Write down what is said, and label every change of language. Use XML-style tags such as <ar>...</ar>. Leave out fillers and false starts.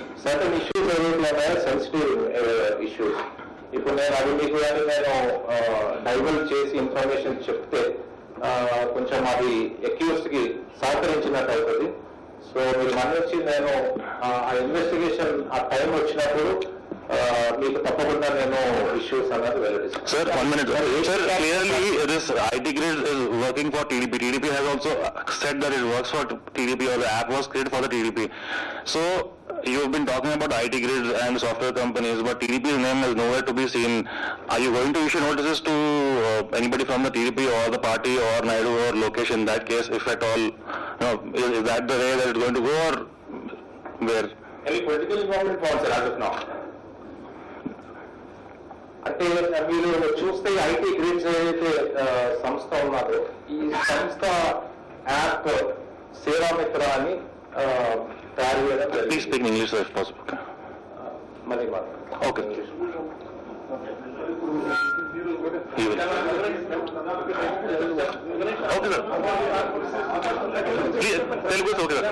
<te>Certain issues ఏవైతే ఉన్నాయో sensitive issues, ఇప్పుడు నేను అవి మీకు కానీ నేను డైవర్ట్ చేసి ఇన్ఫర్మేషన్ చెప్తే కొంచెం అది అక్యూజ్డ్ కి సహకరించినట్టు అవుతుంది. సో మీరు మన్నించి నేను ఆ ఇన్వెస్టిగేషన్ ఆ టైం వచ్చినప్పుడు మీకు తప్పకుండా నేను ఇష్యూస్ అన్నది వెల్లడిస్తాను.</te> <en>Sir, 1 minute. Sir, clearly this IT Grid is working for TDP. TDP has also said that it works for TDP, or the app was created for the TDP. So you've been talking about IT Grid and software companies, but TDP's name is nowhere to be seen. Are you going to issue notices to anybody from the TDP or the party or Naidu or Lokesh in that case, if at all? Is that the way that it's going to go, or where? Any political involvement for sir as of now?</en> <te>అంటే మీరు చూస్తే IT grids ఏదైతే సంస్థ ఉన్నదో ఈ సంస్థ app Seva Mitra అని తయారు చేయడం జరిగింది.</te> <en>Please speak in English if possible.</en> <te>మళ్ళీ</te> <en>Okay. Okay, sir. Please, Telugu is okay, sir.</en>